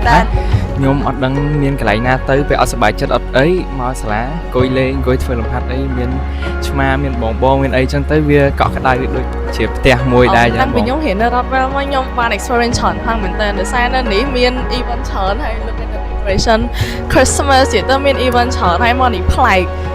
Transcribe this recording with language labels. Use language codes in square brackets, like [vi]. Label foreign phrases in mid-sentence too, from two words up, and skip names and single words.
[km] ខ្ញុំអត់ដឹងមានកន្លែងណាទៅពេលអត់សប្បាយចិត្តអត់អីមកសាលាអង្គុយលេងអង្គុយធ្វើលំហាត់អីមានឆ្មាមានបងមានអីចឹងទៅវាកក់ក្ដៅដូចជាផ្ទះមួយដែរចឹង បងខ្ញុំរៀននៅរ៉ាត់វែលមកខ្ញុំបាន experience ច្រើនផងមែនតើដោយសារនៅនេះមាន event ច្រើនហើយ [en] look at the decoration Christmas [km] ទៀតទៅមាន event ច្រើនហើយមកនេះប្លែក